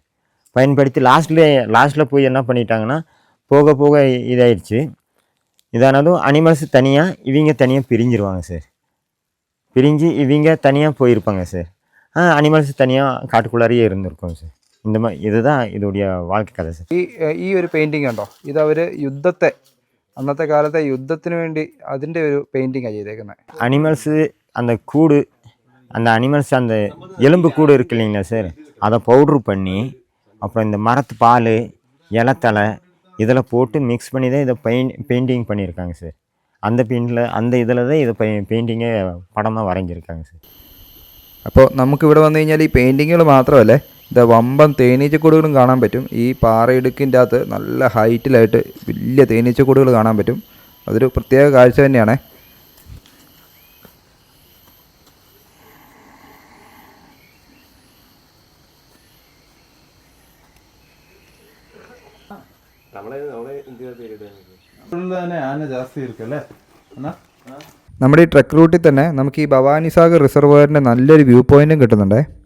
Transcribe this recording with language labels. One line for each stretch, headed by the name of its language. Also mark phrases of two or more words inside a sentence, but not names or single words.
Tamil: பயன்படுத்தி லாஸ்ட்டில் போய் என்ன பண்ணிட்டாங்கன்னா, போக போக இதாயிடுச்சு. இதானதும் அனிமல்ஸ் தனியாக இவங்க தனியாக பிரிஞ்சிருவாங்க சார். பிரிஞ்சு இவங்க தனியாக போயிருப்பாங்க சார். அனிமல்ஸ் தனியாக காட்டுக்குள்ளாரையே இருந்திருக்கும் சார். இந்த மாதிரி இதுதான் இதோடைய வாழ்க்கை கதை சார்.
Malayalam: ഈ ഒരു പെയിൻറ്റിങ് ഉണ്ടോ, ഇത് അവർ യുദ്ധത്തെ, അന്നത്തെ കാലത്തെ യുദ്ധത്തിന് വേണ്ടി അതിൻ്റെ ഒരു പെയിൻറ്റിങ്ങാണ് ചെയ്തേക്കുന്നത്.
Tamil: அனிமல்ஸு அந்த கூடு, அந்த அனிமல்ஸ் அந்த எலும்பு கூடு இருக்கு இல்லைங்களா சார், அதை பவுட்ரு பண்ணி அப்புறம் இந்த மரத்து பால், இலத்தலை இதில் போட்டு மிக்ஸ் பண்ணி தான் இதை பெயிண்டிங் பண்ணியிருக்காங்க சார். அந்த இதில் தான் இதை பெயிண்டிங்கை படமாக வரைஞ்சிருக்காங்க சார்.
Malayalam: അപ്പോൾ നമുക്കിവിടെ വന്നു കഴിഞ്ഞാൽ ഈ പെയിൻറ്റിങ്ങുകൾ മാത്രമല്ല, ഇത് വമ്പൻ തേനീച്ചക്കൂടുകളും കാണാൻ പറ്റും. ഈ പാറയിടുക്കിൻ്റെ അകത്ത് നല്ല ഹൈറ്റിലായിട്ട് വലിയ തേനീച്ചക്കൂടുകൾ കാണാൻ പറ്റും. അതൊരു പ്രത്യേക കാഴ്ച തന്നെയാണ്. നമ്മുടെ ഈ ട്രക്ക് റൂട്ടിൽ തന്നെ നമുക്ക് ഈ ഭവാനിസാഗർ റിസർവോയറിൻ്റെ നല്ലൊരു വ്യൂ പോയിൻറ്റും കിട്ടുന്നുണ്ടേ.